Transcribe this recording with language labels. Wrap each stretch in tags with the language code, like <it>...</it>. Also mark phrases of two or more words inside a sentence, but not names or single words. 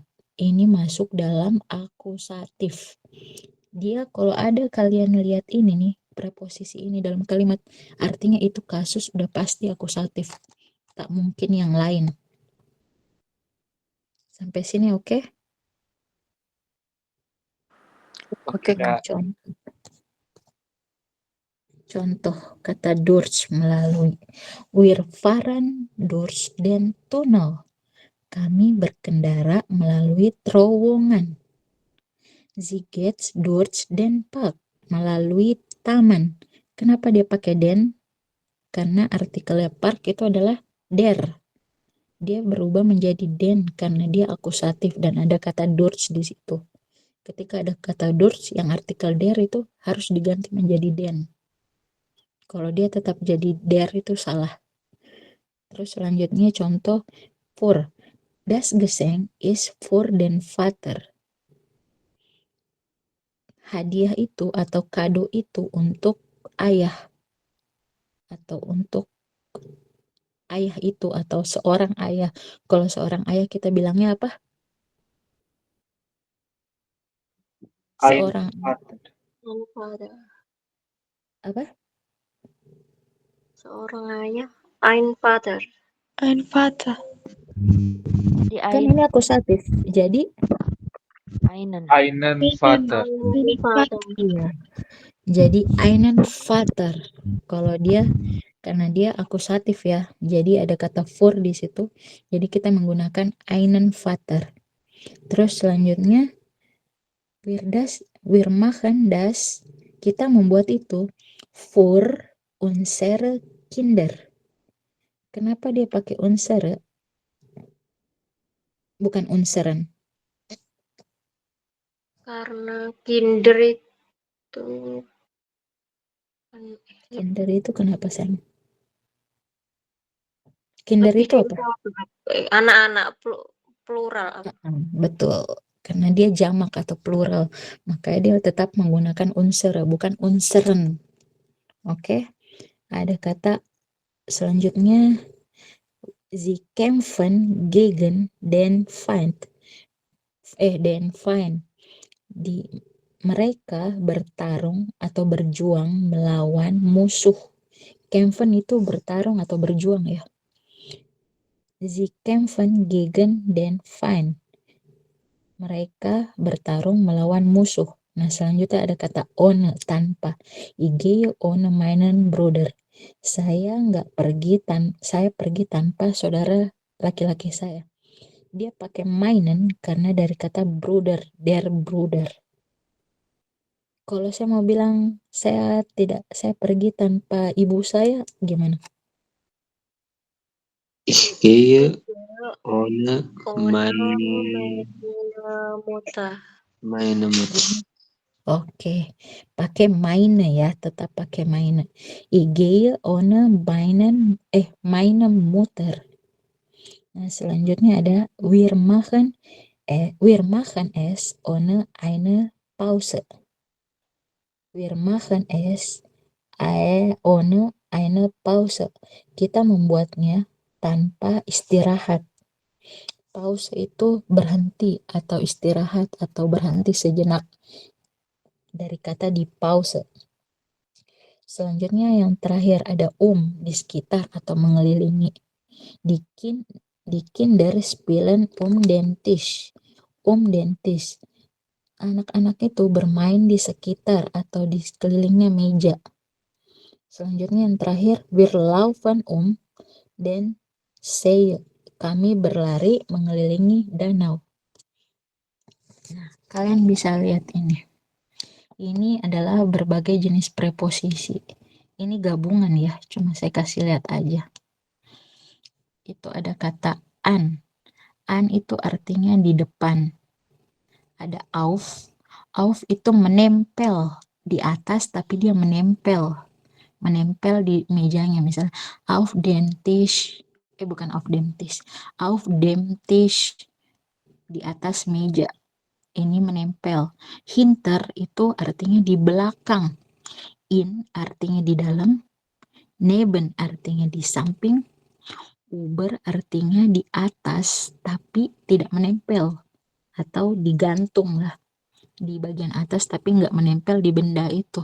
<id>Ini masuk dalam akusatif. Dia kalau ada kalian lihat ini nih, preposisi ini dalam kalimat, artinya itu kasus udah pasti akusatif. Tak mungkin yang lain. Sampai sini oke? Oke, Kak. Contoh kata durch, melalui.</id> <de>Wir fahren durch den Tunnel.</de> <id>Kami berkendara melalui terowongan.</id> <de>Sie geht durch den Park.</de> <id>Melalui taman. Kenapa dia pakai den? Karena artikelnya park itu adalah der. Dia berubah menjadi den karena dia akusatif dan ada kata durch di situ. Ketika ada kata durch yang artikel der itu harus diganti menjadi den. Kalau dia tetap jadi der itu salah. Terus selanjutnya contoh für.</id> <de>Das Geschenk ist für den Vater.</de> <id>Hadiah itu atau kado itu untuk ayah. Atau untuk ayah itu atau seorang ayah. Kalau seorang ayah kita bilangnya apa? Seorang apa? Seorang ayah,</id> <de>ein Vater.</de> <id>Kan ini akusatif. Jadi Einen Vater. iya. Jadi</id> <de>einen Vater.</de> <id>Kalau dia karena dia akusatif ya. Jadi ada kata für di situ. Jadi kita menggunakan</id> <de>einen Vater.</de> <id>Terus selanjutnya</id> <de>wir machen das,</de> <id>kita membuat itu</id> <de>für unsere Kinder.</de> <id>Kenapa dia pakai unsere? Bukan unseren. Karena kinder itu Kinder itu kenapa, sayang? Kinder lebih itu apa? anak-anak plural. Betul. Karena dia jamak atau plural, makanya dia tetap menggunakan unsere, bukan unseren. Oke. Ada kata selanjutnya,</id> <de>sie kämpfen gegen den Feind.</de> <id>Mereka bertarung atau berjuang melawan musuh. Kämpfen itu bertarung atau berjuang ya.</id> <de>Sie kämpfen gegen den Feind.</de> <id>Mereka bertarung melawan musuh. Nah, selanjutnya ada kata ohne, tanpa.</id> <de>Ich gehe ohne meinen Bruder.</de> <id>Saya pergi tanpa saudara laki-laki saya. Dia pakai meinen karena dari kata Bruder,</id> <de>der Bruder.</de> <id>Kalau saya mau bilang saya pergi tanpa ibu saya, gimana?</id> <de>Ich gehe ohne meine Mutter.</de> <id>Oke, pakai meine ya, tetap pakai meine.</id> <de>Ich gehe ohne meine Mutter.</de> <id>Nah, selanjutnya ada</id> <de>wir machen es ohne eine Pause. Wir machen es ohne eine Pause.</de> <id>Kita membuatnya tanpa istirahat. Pause itu berhenti atau istirahat atau berhenti sejenak. Dari kata di pause. Selanjutnya yang terakhir ada di sekitar atau mengelilingi.</id> <de>Die Kinder spielen den Tisch. Den Tisch.</de> <id>Anak-anak itu bermain di sekitar atau di sekelilingnya meja. Selanjutnya yang terakhir,</id> <de>wir laufen den See.</de> <id>Kami berlari mengelilingi danau. Nah, kalian bisa lihat ini. Ini adalah berbagai jenis preposisi. Ini gabungan ya, cuma saya kasih lihat aja. Itu ada kata an. An itu artinya di depan. Ada auf. Auf itu menempel di atas, tapi dia menempel di mejanya. Misalnya</id> <de>auf dem Tisch.</de> <id>Bukan</id> <de>auf dem Tisch. Auf dem Tisch,</de> <id>di atas meja. Ini menempel. Hinter itu artinya di belakang. In artinya di dalam. Neben artinya di samping. Über artinya di atas tapi tidak menempel atau digantung lah di bagian atas tapi nggak menempel di benda itu.</id>